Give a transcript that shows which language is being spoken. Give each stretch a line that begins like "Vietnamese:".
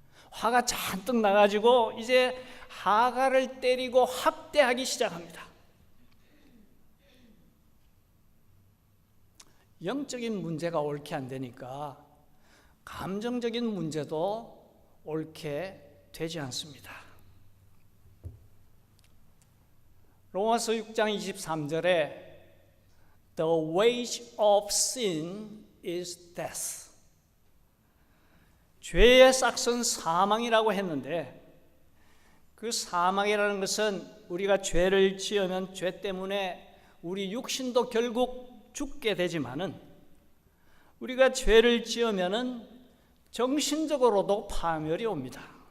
Korean: 화가 잔뜩 나가지고 이제 하갈을 때리고 학대하기 시작합니다. 영적인 문제가 옳게 안 되니까 감정적인 문제도 옳게 되지 않습니다. 로마서 6장 23절에
English: The wage of sin is death.
Korean: 죄의 싹은 사망이라고 했는데 그 사망이라는 것은 우리가 죄를 지으면 죄 때문에 우리 육신도 결국 죽게 되지만은 우리가 죄를 지으면은 정신적으로도 파멸이 옵니다.